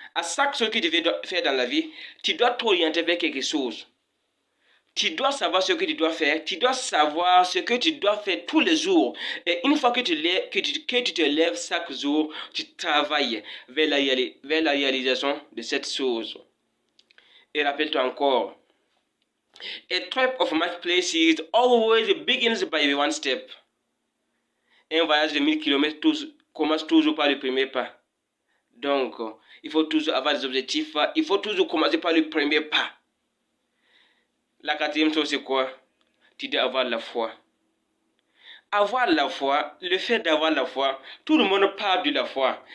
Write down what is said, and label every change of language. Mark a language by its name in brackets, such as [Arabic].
[French] À chaque chose que tu veux faire dans la vie, tu dois t'orienter vers quelque chose. Tu dois savoir ce que tu dois faire. Tu dois savoir ce que tu dois faire tous les jours. Et une fois que tu te lèves chaque jour, tu travailles vers la réalisation de cette chose. Et rappelle-toi encore, [English] a trip of much places always begins by one step. [French] Un voyage de 1000 km commence toujours par le premier pas. Donc, il faut toujours avoir des objectifs. Il faut toujours commencer par le premier pas. La quatrième chose, c'est quoi? Tu dois avoir la foi. Avoir la foi, le fait d'avoir la foi, tout le monde parle de la foi.